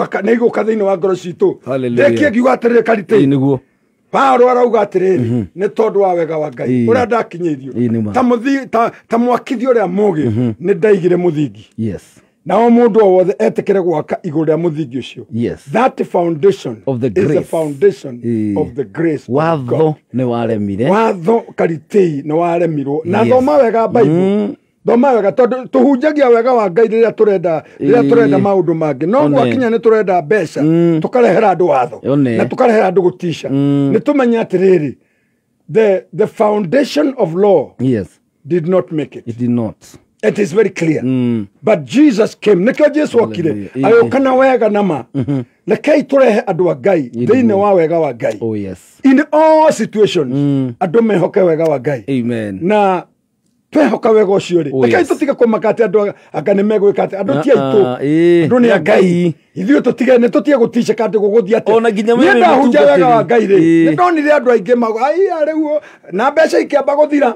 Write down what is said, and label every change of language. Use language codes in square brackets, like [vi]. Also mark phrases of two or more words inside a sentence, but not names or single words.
[ki] igũka thĩinĩ wa ngoro citũ. Hallelujah. Ndekie ngiuga atĩrĩrĩ Ĩĩ, Karitĩ. nĩguo. Paulo arauga atĩrĩrĩ nĩ tondũ wa wega wa Ngai Ĩĩ. ũrĩa ndakinyĩirio Ĩĩ, nĩ ma. ta mwakithio ũrĩa mũũgĩ nĩ ndaigire mũthingi Yes. na o mũndũ o wothe etĩkĩre gwaka igũrũ rĩa mũthingi ũcio. Yes. [en] That foundation Of the is the grace. foundation [ki] Ĩĩ. [en] of the grace of [ki] Watho [en] God. [ki] nĩ waremire. Watho Karitĩ nĩ waremirwo na Yes. thoma wega Bible. Thoma wega tondũ tũhunjagia wega wa Ngai rĩrĩa tũrenda Ĩĩ. maũndũ mangĩ no One. gwakinya nĩ tũrenda mbeca tũkarehera andũ watho One. na tũkarehera andũ gũtisha nĩ tũmenya atĩrĩrĩ [en] the foundation of law Yes. did not make it. It did not. It is very clear. But Jesus came. [ki] Nikio Jesu okire. Hallelujah. Ayokana wega nama. Lekei turehe andu a Ngai thĩinĩ wa wega wa Ngai. [en] Oh yes. In all situations, [ki] andu mehoke wega wa Ngai. Amen. Na twehoka wega ũcio rĩ. Oh, Rekei yes. tũtige kũmaka atĩ andũ anga nĩ megwĩka atĩ andũ ti aitũ. ĩĩ. Andũ nĩ a Ngai. Ithuĩ tũtige nĩ tũtige gũticĩka atĩ gũgũthiĩ atĩ. Ona nginya Niĩ wee ndahunjia wega mũtungatĩri. wa Ngai rĩ. Ĩĩ. Nĩ ndonire andũ aingĩ mago. Ai rĩu na mbeca ikĩamba gũthira.